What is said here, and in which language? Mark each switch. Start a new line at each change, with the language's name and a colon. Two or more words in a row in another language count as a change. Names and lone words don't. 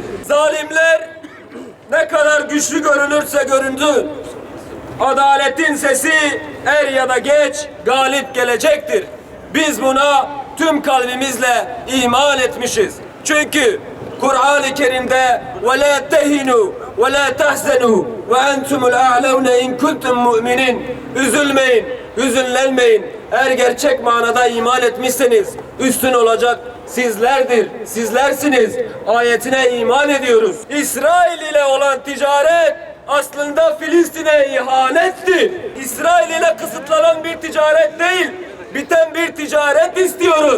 Turkish: Zalimler ne kadar güçlü görünürse görünsün, adaletin sesi er ya da geç galip gelecektir. Biz buna tüm kalbimizle iman etmişiz. Çünkü Kur'an-ı Kerim'de
Arabic: وَلَا تَهِنُوا وَلَا تَحْزَنُوا وَاَنْتُمُ الْاَعْلَوْنَ اِنْ كُنْتُمْ مُؤْمِنِينَ.
Turkish: Üzülmeyin, hüzünlenmeyin. Eğer gerçek manada iman etmişseniz üstün olacak sizlerdir, sizlersiniz. Ayetine iman ediyoruz. İsrail ile olan ticaret aslında Filistin'e ihanetti. İsrail ile kısıtlanan bir ticaret değil, biten bir ticaret istiyoruz.